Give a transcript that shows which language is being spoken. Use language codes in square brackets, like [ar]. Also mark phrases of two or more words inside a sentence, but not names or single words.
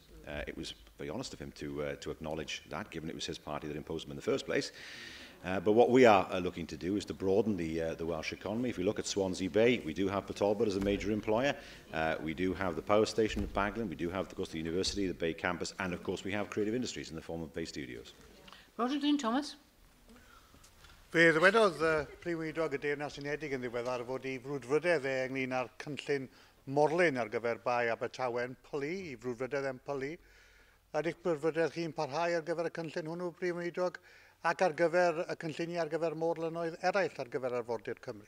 [en] It was very honest of him to acknowledge that, given it was his party that imposed them in the first place. But what we are looking to do is to broaden the Welsh economy. If we look at Swansea Bay, we do have Port Talbot as a major employer. We do have the power station at Baglan. We do have, of course, the university, the Bay campus, and, of course, we have creative industries in the form of Bay Studios. Roger Glyn Thomas. [cy] Fe ddywedodd Prif Weinidog y Deyrnas Unedig yn ddiweddar fod ei frwdfrydedd ynglyn â'r cynllun morlun ar gyfer bai Abertawe yn Pili, ei frwdfrydedd yn Pili. Ydych brwdfrydedd chi'n parhau ar gyfer y cynllun hwnnw, Prif Weinidog, ac ar gyfer y cynlluniau ar gyfer morlynnoedd eraill ar gyfer arfordir Cymru?